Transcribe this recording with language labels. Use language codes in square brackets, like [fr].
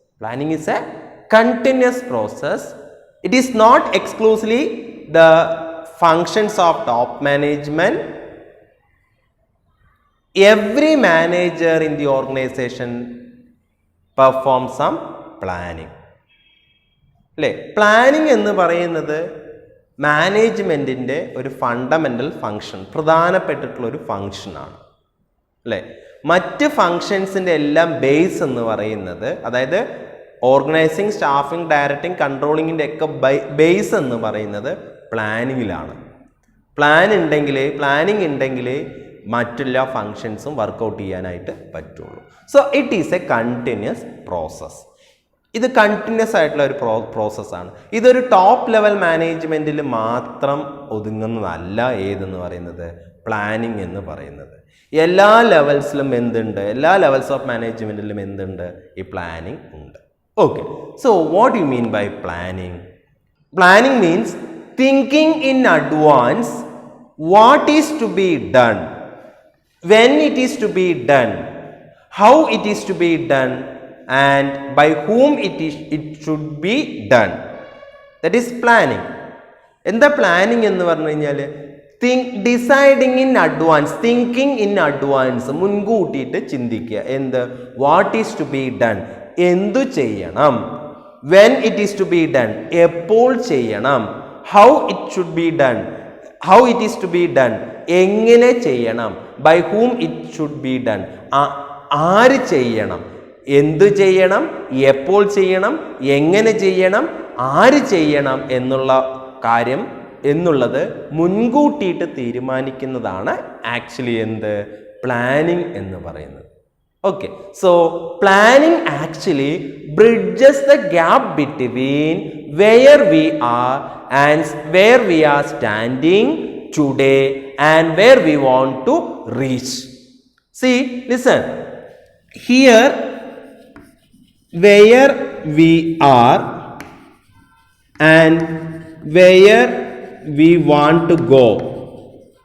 [en] Planning is a continuous process. It is not exclusively the functions of top management. Every manager in the organization performs some planning. [ml] അല്ലേ? Planning എന്ന് പറയുന്നത് മാനേജ്മെൻറ്റിൻ്റെ ഒരു fundamental function, പ്രധാനപ്പെട്ടിട്ടുള്ളൊരു ഫങ്ഷനാണ് അല്ലേ? മറ്റ് ഫങ്ഷൻസിൻ്റെ എല്ലാം base എന്ന് പറയുന്നത്, അതായത് ഓർഗനൈസിങ്, സ്റ്റാഫിംഗ്, ഡയറക്റ്റിംഗ്, കൺട്രോളിങ്ങിൻ്റെ ഒക്കെ ബേസ് എന്ന് പറയുന്നത് പ്ലാനിങ്ങിലാണ്. പ്ലാനിങ് ഉണ്ടെങ്കിൽ മറ്റെല്ലാ ഫങ്ഷൻസും വർക്കൗട്ട് ചെയ്യാനായിട്ട് പറ്റുള്ളൂ. [en] So it is a continuous process. [ml] ഇത് കണ്ടിന്യൂസ് ആയിട്ടുള്ള ഒരു പ്രോസസ്സാണ്. ഇതൊരു ടോപ്പ് ലെവൽ മാനേജ്മെൻറ്റിൽ മാത്രം ഒതുങ്ങുന്നതല്ല ഏതെന്ന് പറയുന്നത്? പ്ലാനിങ് എന്ന് പറയുന്നത്. എല്ലാ ലെവൽസിലും എന്തുണ്ട്? എല്ലാ ലെവൽസ് ഓഫ് മാനേജ്മെൻറ്റിലും എന്തുണ്ട്? ഈ പ്ലാനിങ് ഉണ്ട്. [en] Okay, so what do you mean by planning? Planning means thinking in advance what is to be done, when it is to be done, how it is to be done, and by whom it should be done. That is planning. [ml] എന്താ planning എന്ന് പറഞ്ഞു കഴിഞ്ഞാൽ [en] deciding in advance, thinking in advance, [ml] മുൻകൂട്ടിയിട്ട് ചിന്തിക്കുക. എന്ത്? [en] what is to be done, [ml] എന്തു ചെയ്യണം. [en] when it is to be done, [ml] എപ്പോൾ ചെയ്യണം. [en] how it should be done, how it is to be done, [ml] എങ്ങനെ ചെയ്യണം. [en] by whom it should be done, [ml] ആര് ചെയ്യണം, എന്തു ചെയ്യണം, എപ്പോൾ ചെയ്യണം, എങ്ങനെ ചെയ്യണം, ആര് ചെയ്യണം എന്നുള്ള കാര്യം എന്നുള്ളത് മുൻകൂട്ടിയിട്ട് തീരുമാനിക്കുന്നതാണ് ആക്ച്വലി എന്ത്? പ്ലാനിങ് എന്ന് പറയുന്നത്. [en] Okay, so planning actually bridges the gap between where we are and where we are standing today and where we want to reach. See, listen. Here, where we are and where we want to go.